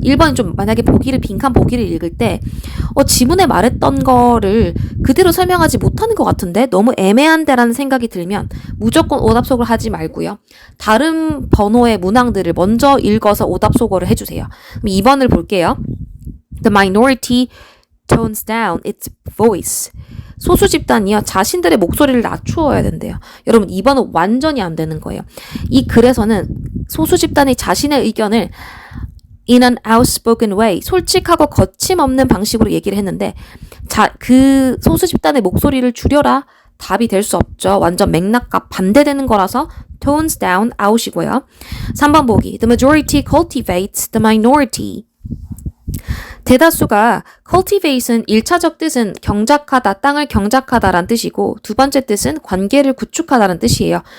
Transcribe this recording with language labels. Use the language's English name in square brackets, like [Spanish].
[Korean] 1번이 좀 만약에 빈칸 보기를 읽을 때 지문에 말했던 거를 그대로 설명하지 못하는 것 같은데 너무 애매한데라는 생각이 들면 무조건 오답 소거를 하지 말고요. 다른 번호의 문항들을 먼저 읽어서 오답 소거를 해주세요. 그럼 2번을 볼게요. [English] The minority tones down its voice. [Korean] 소수 집단이요. 자신들의 목소리를 낮추어야 된대요. 여러분 2번은 완전히 안 되는 거예요. 이 글에서는 소수 집단이 자신의 의견을 [English] in an outspoken way, [Korean] 솔직하고 거침없는 방식으로 얘기를 했는데 그 소수 집단의 목소리를 줄여라. 답이 될 수 없죠. 완전 맥락과 반대되는 거라서 [English] tones down out [Korean] 이고요. 3번 보기. [English] The majority cultivates the minority. [Korean] 대다수가 cultivate은 1차적 뜻은 경작하다, 땅을 경작하다라는 뜻이고 두 번째 뜻은 관계를 구축하다는 뜻이에요.